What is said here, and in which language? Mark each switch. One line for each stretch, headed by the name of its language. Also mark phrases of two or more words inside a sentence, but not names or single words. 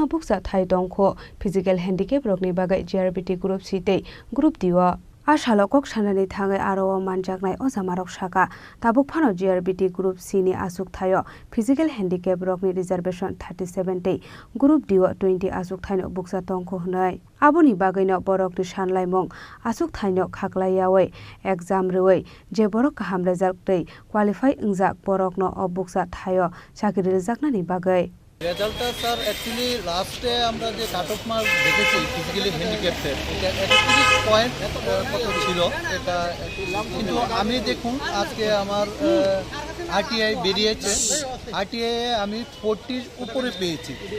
Kok Borok: buksa thai tongkho
English: physical handicap
Kok Borok: rok ni bagai JRBT group sitei group diwa Ashalokok sanani thangai aro manjaknai ojamarok saka tabuk phano JRBT group C ni asuk thayo
English: physical handicap
Kok Borok: rok ni reservation 37 tei group diwa 20 asuk thaino buksa tongkho hnai aboni bagaino borok ni sanlai mong asuk thaino khaklaiyawe exam rewe je borok kaham result tei qualify ungjak borok no obuksa thayo chakri rejaknani bagai
English: result sir actually last
Bangla: আমরা যে
English: cut off mark
Bangla: দেখেছি
English: physically handicap
Bangla: এটা 31 পয়েন্ট কত ছিল এটা, কিন্তু আমি দেখুন আজকে আমার আরটিআই বেরিয়েছে, আরটিআই আমি 40 উপরে পেয়েছি